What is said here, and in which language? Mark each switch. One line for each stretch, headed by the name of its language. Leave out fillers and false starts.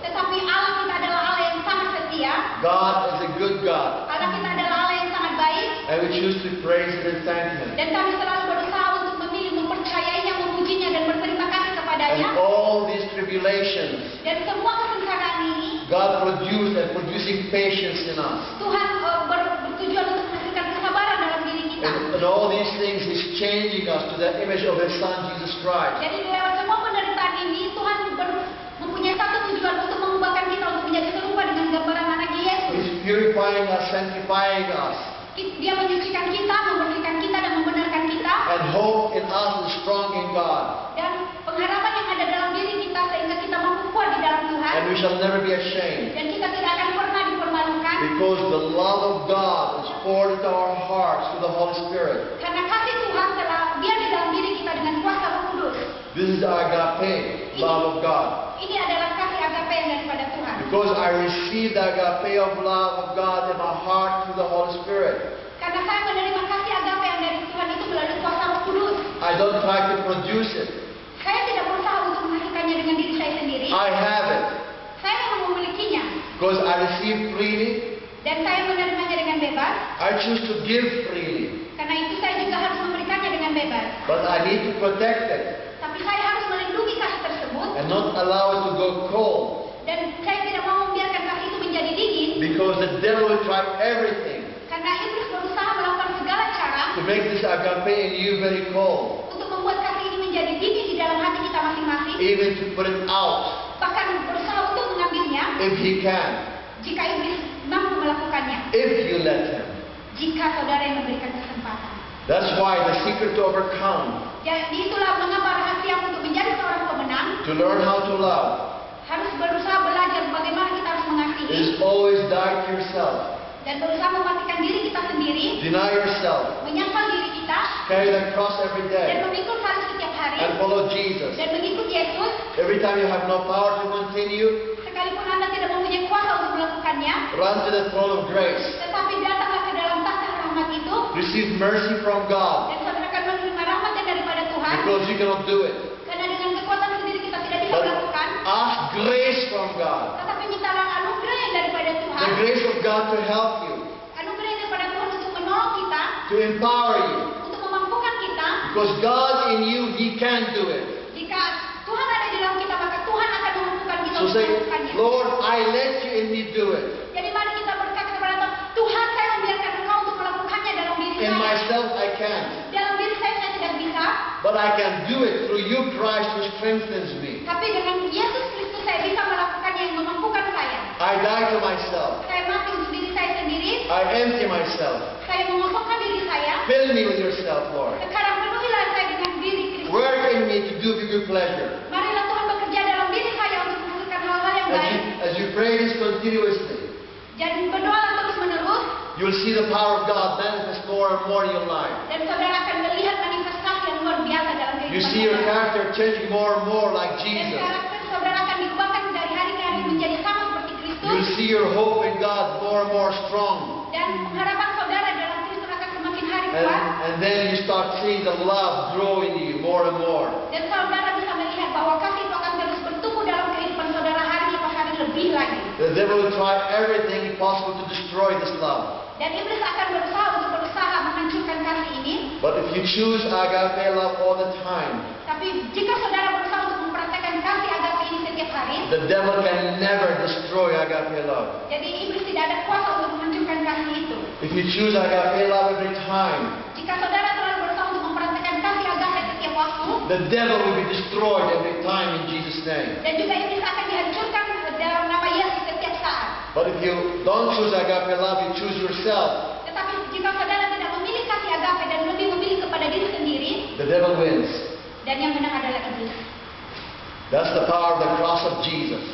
Indonesian: Tetapi Allah kita adalah Allah yang sangat setia.
English: God is a good God.
Indonesian: Allah kita adalah Allah yang sangat baik.
English: And we choose to praise Him and thank Him.
Indonesian: Dan kami selalu berusaha untuk memilih, mempercayainya, memujinya, dan berterima kasih kepadanya.
English: And all these tribulations,
Indonesian: Dan semua kesengsaraan ini,
English: God produced and producing patience in us.
Indonesian: Tuhan bertujuan untuk menghasilkan kesabaran dalam diri kita.
English: And all these things He's changing us to the image of His Son Jesus Christ.
Indonesian: Jadi lewat semua penderitaan ini, Tuhan mempunyai satu tujuan untuk mengubahkan kita untuk menjadi serupa dengan gambaran anaknya Yesus.
English: He's purifying us, sanctifying us.
Indonesian: Dia menyucikan kita, membersihkan kita, dan membenarkan kita.
English: And hope in us is strong in God.
Indonesian: Dan pengharapan yang ada dalam diri kita sehingga kita mampu kuat di dalam Tuhan.
English: And we shall never be ashamed.
Indonesian: Dan kita tidak akan pernah dipermalukan.
English: Because the love of God is poured into our hearts through the Holy Spirit.
Indonesian: Karena kasih Tuhan telah dia di dalam diri kita dengan kuasa Roh Kudus.
English: This is the agape love of God.
Indonesian: Ini adalah kasih agape yang daripada Tuhan.
English: Because I received the agape of love of God in my heart through the Holy Spirit.
Indonesian: Karena saya menerima kasih agape yang dari Tuhan itu melalui kuasa Roh Kudus.
English: I don't try to produce it.
Indonesian: Saya tidak berusaha untuk menghasilkannya dengan diri saya sendiri.
English: I have it.
Indonesian: Saya memang memilikinya.
English: Because I received freely.
Indonesian: Dan saya menerimanya dengan bebas.
English: I choose to give freely.
Indonesian: Karena itu saya juga harus memberikannya dengan bebas.
English: But I need to protect it.
Indonesian: Tapi saya harus melindungi kasih tersebut.
English: And not allow it to go cold.
Indonesian: Dan saya tidak mau membiarkan kasih itu menjadi dingin.
English: Because the devil will try everything
Indonesian: Karena iblis berusaha melakukan segala cara
English: to make this agape in you very cold.
Indonesian: untuk membuat kasih ini menjadi dingin di dalam hati kita masing-masing.
English: Even to put it out
Indonesian: Bahkan berusaha untuk mengambilnya
English: if he can.
Indonesian: jika iblis mampu melakukannya.
English: If you let him.
Indonesian: Jika saudara yang memberikan kesempatan.
English: That's why the secret to overcome,
Indonesian: Jadi itulah mengapa rahasia untuk menjadi seorang pemenang
English: to learn how to love,
Indonesian: harus berusaha belajar bagaimana kita harus mengasihi
English: is always die to yourself.
Indonesian: dan berusaha mematikan diri kita sendiri,
English: Deny yourself.
Indonesian: menyangkal diri kita
English: Carry the cross every
Indonesian: dan
English: day.
Indonesian: memikul salib setiap hari
English: And follow Jesus.
Indonesian: dan mengikut Yesus.
English: Every time you have no power to continue,
Indonesian: Sekalipun Anda tidak mempunyai kuasa untuk melakukannya,
English: run to the throne of grace.
Indonesian: tetapi datanglah ke dalam tahta rahmat itu
English: Receive mercy from God.
Indonesian: dan saudara akan menerima rahmat yang daripada Tuhan.
English: Because you cannot do it.
Indonesian: Karena dengan kekuatan sendiri kita tidak bisa
English: But
Indonesian: melakukan.
English: ask grace from God.
Indonesian: Tetapi mintalah anugerah yang daripada Tuhan.
English: The grace of God to help you,
Indonesian: Anugerah yang daripada Tuhan untuk menolong kita,
English: to empower you.
Indonesian: untuk memampukan kita.
English: Because God in you, He can do it.
Indonesian: Jika Tuhan ada di dalam kita, maka Tuhan akan memampukan kita
English: So
Indonesian: untuk
English: say,
Indonesian: melakukannya.
English: Lord, I let you in me do it.
Indonesian: Jadi mari kita berkata kepada Tuhan, Tuhan saya membiarkan Engkau untuk melakukannya dalam diri
English: In
Indonesian: saya.
English: myself, I can't.
Indonesian: Dalam diri saya tidak bisa.
English: But I can do it through you, Christ, who strengthens me.
Indonesian: Tapi dengan Yesus Kristus saya bisa melakukannya yang memampukan saya.
English: I die to myself.
Indonesian: Saya mati untuk diri saya sendiri.
English: I empty myself.
Indonesian: Saya mengosongkan diri saya.
English: Fill me with yourself, Lord.
Indonesian: Sekarang penuhilah saya dengan diri Kristus.
English: Work in me to do your good pleasure.
Indonesian: Marilah Tuhan bekerja dalam diri saya untuk menghasilkan hal-hal yang baik.
English: As you pray this continuously,
Indonesian: Dan berdoalah terus menerus.
English: you'll see the power of God manifest more and more in your life.
Indonesian: Dan saudara akan melihat manifestasi yang luar biasa dalam
English: You
Indonesian: kehidupan
English: see your
Indonesian: saudara.
English: character changing more and more like
Indonesian: Dan
English: Jesus.
Indonesian: karakter saudara akan diubahkan dari hari ke hari menjadi sama seperti Kristus.
English: You'll see your hope in God more and more strong.
Indonesian: Dan pengharapan saudara dalam Kristus akan semakin hari kuat.
English: And then you start seeing the love grow in you more and more.
Indonesian: Dan saudara bisa melihat bahwa kasih itu akan terus bertumbuh dalam kehidupan saudara hari lepas hari lebih lagi.
English: The devil will try everything possible to destroy this love.
Indonesian: Dan iblis akan berusaha menghancurkan kasih ini.
English: But if you choose agape love all the time,
Indonesian: Tapi jika saudara berusaha untuk mempraktekkan kasih agape ini setiap hari,
English: the devil can never destroy agape love.
Indonesian: jadi iblis tidak ada kuasa untuk menghancurkan kasih itu.
English: If you choose agape love every time,
Indonesian: Jika saudara selalu berusaha untuk mempraktekkan kasih agape setiap waktu,
English: the devil will be destroyed every time in Jesus' name.
Indonesian: dan juga iblis akan dihancurkan dalam nama Yesus setiap saat.
English: But if you don't choose agape love, you choose yourself,
Indonesian: Tetapi jika saudara tidak memilih kasih agape dan lebih memilih kepada diri sendiri,
English: the devil wins.
Indonesian: dan yang menang adalah iblis.
English: That's the power of the cross of Jesus.